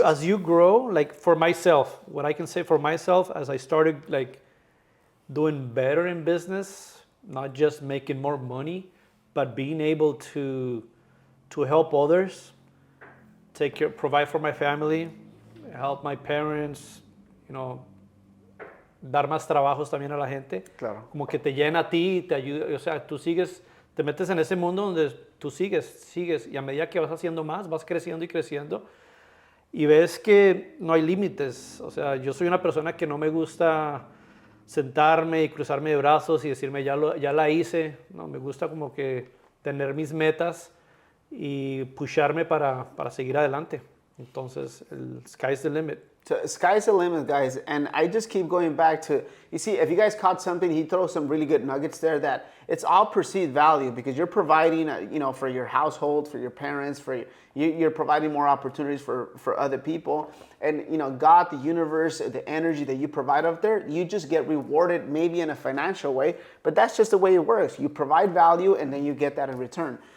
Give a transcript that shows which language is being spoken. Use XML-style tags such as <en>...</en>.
<en>As you grow, like for myself, what I can say for myself, as I started doing better in business, not just making more money, but being able to help others, provide for my family, help my parents,</en> <es>dar más trabajos también a la gente. Claro. Como que te llena a ti, te ayuda, o sea, te te metes en ese mundo donde tú sigues, y a medida que vas haciendo más, vas creciendo y creciendo, y ves que no hay límites. O sea, yo soy una persona que no me gusta sentarme y cruzarme de brazos y decirme, ya la hice. No, me gusta como que tener mis metas y pusharme para seguir adelante. Entonces, el sky's the limit.</es> <en>So sky's the limit, guys. And I just keep going back to, you see, if you guys caught something, he throws some really good nuggets there that it's all perceived value because you're providing, for your household, for your parents, you're providing more opportunities for other people. And, God, the universe, the energy that you provide out there, you just get rewarded maybe in a financial way, but that's just the way it works. You provide value and then you get that in return.</en>